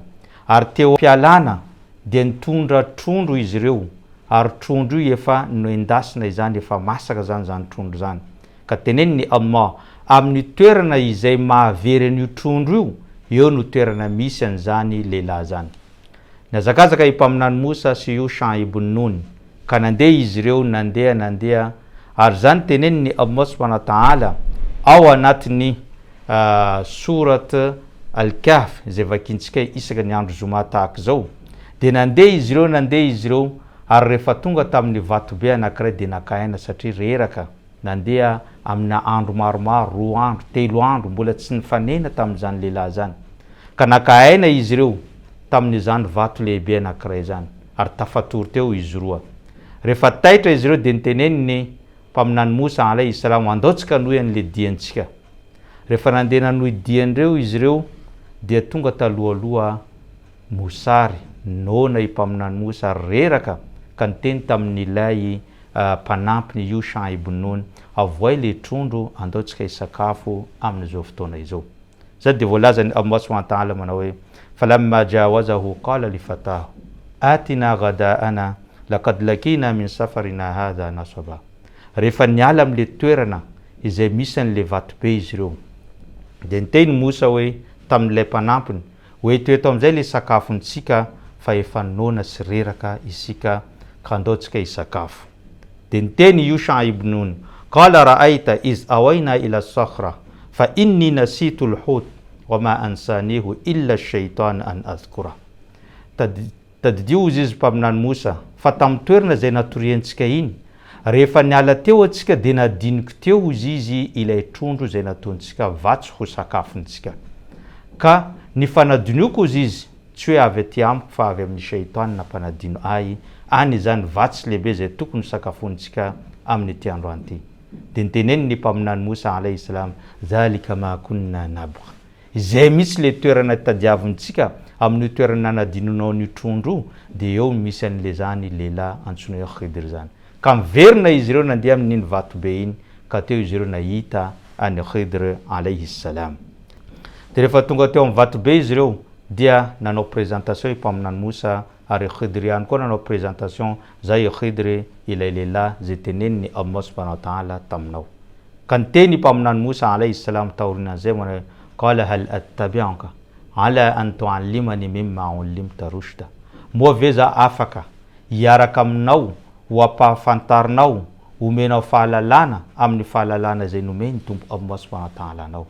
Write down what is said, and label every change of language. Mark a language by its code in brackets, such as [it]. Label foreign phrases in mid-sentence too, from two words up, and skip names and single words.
[mg] Ary teo mpialana dia nitondra trondro izy ireo, ary trondro io efa noendasina izany, efa masaka zany trondro zany. Ka teneniny Allah amin'ny toerana izay mahavery an'io trondro io, eo no toerana misy an'izany lehilahy zany. Nazakazaka i mpaminany Musa sy Yusha ibn Nun ka nandeha izy ireo nandeha ary zany teneniny [ar] الله سبحانه وتعالى [mg] ao anatin'ny surat al-Kahf izay vakintsika isaka ny andro zoma tahaka zao. Dia nandeha izy ireo ary rehefa tonga tamin'ny vatobe anankiray dia nakaina satria reraka nandeha amina andro maromaro, 2 andro, 3 andro mbola tsy nifanena tamin'izany lehilahy zany. Ka nakaina izy ireo tamin'izany vato lehibe anankiray zany ary tafatory teo izy roa. Rehefa taitra izy ireo dia niteneniny mpaminany Musa [ar] عليه السلام, [mg] andaotsika nohy an'le diantsika. Rehefa nandeha nanohy dian'ireo izy ireo dia tonga talohaloha mosary nona i mpaminany Musa reraka ka niteny tamin'ilay mpanampiny Yusha ibn Nun, avoay le trondro andaotsika hisakafo amin'izao fotoana izao. Zay dia voalazany [ar] الله سبحانه وتعالى [mg] manao hoe [ar] فلما جاوزه قال لفتاه آتنا غداءنا لقد لقينا من سفرنا هذا نصبا. [mg] Rehefa niala am'le toerana izay misy an'le vatobe izy ireo, de niteny Mosa hoe tamin'ilay mpanampiny hoe toeto am'izay le sakafontsika fa efa nona sy reraka isika ka andaotsika hisakafo. De niteny Yusha ibn Nun, [ar] قال أرأيت إذ أوينا إلى الصخرة فإني نسيت الحوت وما أنسانيه إلا الشيطان أن أذكر. [mg] Tadidio izy mpaminany Mosa fa tamin'ny toerana izay natoriantsika iny, rehefa niala teo atsika de nadiniko teo izy ilay trondro izay nataontsika vatsy ho sakafontsika. Ka ny fanadinoko izy tsy hoe avy aty amiko fa avy amin'ny shaytan nampanadino ahy, any zany vatsy lehibe izay tokony sakafontsika amin'ny ity androany ity. De niteneny ny mpaminany Mosa [ar] عليه السلام ذلك ما كنا نبغ. [mg] Izay misy le toerana tadiavintsika amin'ny toerana nanadinonao ny trondro, de eo misy an'le zany lehilahy antsoina hoe Khidr zany. Ka miverina izy ireo nandeha amin'iny vatobe iny, ka teo izy ireo nahita any Khidr [ar] عليه السلام. [mg] De rehefa tonga teo amin'ny vatobe izy ireo dia nanao présentation mpaminany Mosa, ary Khidr ihany koa nanao présentation, zay Khidr ilay lehilahy zay teneniny [ar] الله سبحانه وتعالى [mg] taminao. Ka niteny mpaminany Mosa [ar] عليه السلام [mg] taorinan'izay manao, [ar] قال هل أتبعك على أن تعلمن مما علمت رشدا. [mg] Moa ve za afaka hiaraka aminao ho ampahafantarinao, omenao fahalalana amin'ny fahalalana zay nomeny Tompo [ar] الله سبحانه وتعالى [mg] anao.